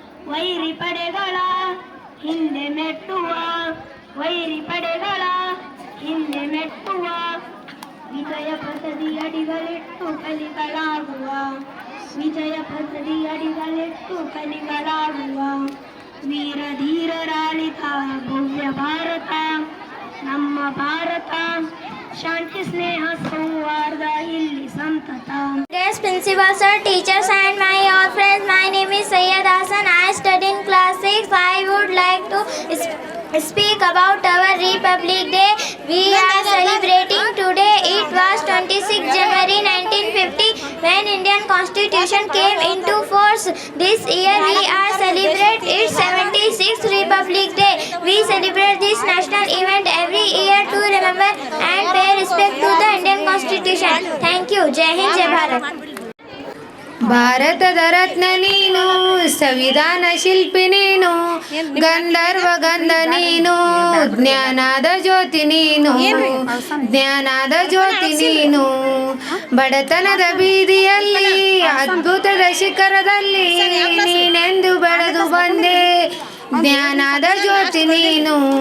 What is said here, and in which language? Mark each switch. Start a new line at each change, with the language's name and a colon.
Kannada: ವೈರಿ ಪಡೆಗಳ ಹಿಂದೆ ಮೆಟ್ಟುವ, ವೈರಿ ಪಡೆಗಳ ಹಿಂದೆ ಮೆಟ್ಟುವ, ವಿಜಯ ಪಥದಿ ಅಡಿಗಳಿಟ್ಟು ಕಲಿಗಳಾಗುವ, ವಿಜಯ ಪಥದಿ ಅಡಿಗಳಿಟ್ಟು ಕಲಿಗಳಾಗುವ. ವೀರ ಧೀರರಾಳಿತ ಭವ್ಯ ಭಾರತ ನಮ್ಮ ಭಾರತ, ಶಾಂತಿ ಸ್ನೇಹ ಸೌಹಾರ್ದ ಇಲ್ಲಿ ಸಂತತ.
English: Dear Principal Sir, teachers and my all friends, my name is Sayyid Hassan. I study in class 6. I would like to speak about our Republic Day. We are celebrating today. It was 26 January 1950 when Indian Constitution came into force. This year we are celebrate its 76th Republic Day. We celebrate this national event every year to remember and pay respect to the Indian Constitution. Thank you.
Hindi: Jai Hind, Jai Bharat.
Kannada: ಭಾರತದ ರತ್ನ ನೀನು, ಸಂವಿಧಾನ ಶಿಲ್ಪಿ ನೀನು, ಗಂಧರ್ವ ಗಂಧ ನೀನು, ಜ್ಞಾನದ ಜ್ಯೋತಿ ನೀನು, ಜ್ಞಾನದ ಜ್ಯೋತಿ ನೀನು. ಬಡತನದ ಬೀದಿಯಲ್ಲಿ ಅದ್ಭುತದ ಶಿಖರದಲ್ಲಿ ನೀನೆಂದು ಬೆಳೆದು ಬಂದೆ, ಜ್ಞಾನದ ಜ್ಯೋತಿ ನೀನು.